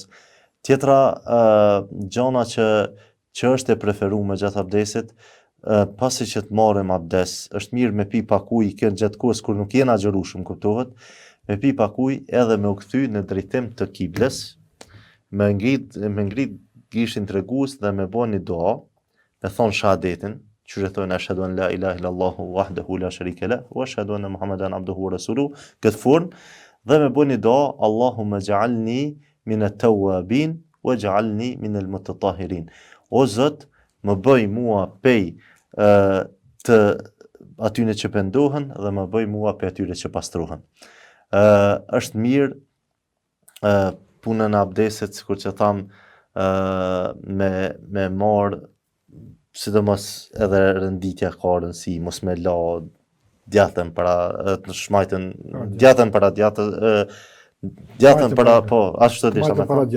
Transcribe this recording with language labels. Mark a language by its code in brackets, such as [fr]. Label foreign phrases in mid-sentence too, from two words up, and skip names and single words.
[sq] Tjetra gjona që është e preferuar gjatë abdesit, pasi që të marrim abdes, është mirë me pi pak ujë kënd gjatë kohës kur nuk jena xherushëm, kuptohet, me pi pak ujë edhe me u kthy në drejtim të kiblës, me ngrit gishin tregues dhe me bën një dua, me thon shahadetin, që thonë [ar] أشهد أن لا إله إلا الله وحده لا شريك له وأشهد أن محمدا عبده ورسوله, [sq] këtë formë, dhe me bën një dua, [ar] اللهم اجعلني من التوابين واجعلني من المتطهرين. [sq] O Zot, më bëj mua pej të atyre që pendohen dhe më bëj mua pej atyre që pastrohen. Është mirë punën e abdesit, sikur që tham, me marr, sidomos edhe rënditja ka rëndësi, mos me la djatën para të shmajtën, djatën para djatës, djatën para, po, ashtu desha me thonë.